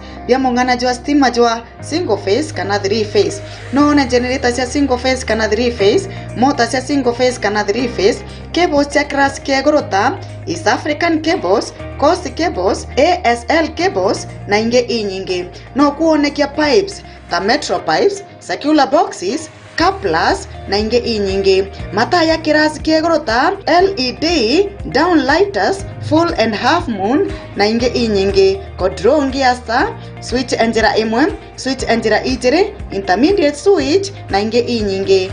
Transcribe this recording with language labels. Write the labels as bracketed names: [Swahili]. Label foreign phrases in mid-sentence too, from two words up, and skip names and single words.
[Meru] Vya mung'ana jwa stima jwa [English] single phase [Meru] kana [English] 3 phase. [Meru] Noona generator cia [English] single phase [Meru] kana [English] 3 phase, [Meru] motor cia [English] single phase [Meru] kana [English] 3 phase, [Meru] cables cia class kia gorota, East African cables, Coast cables, ASL cables na inge inyingi. No kuonekia pipes ta [English] metro pipes, circular boxes, [Meru] Plus na inge inyingi. Mataa ya kirasi kiegorota [English] LED downlighters full and half moon [Meru] na inge inyingi. Kodrongi asta switch enjera imwe, switch enjera ijere, [English] intermediate switch [Meru] na inge inyingi.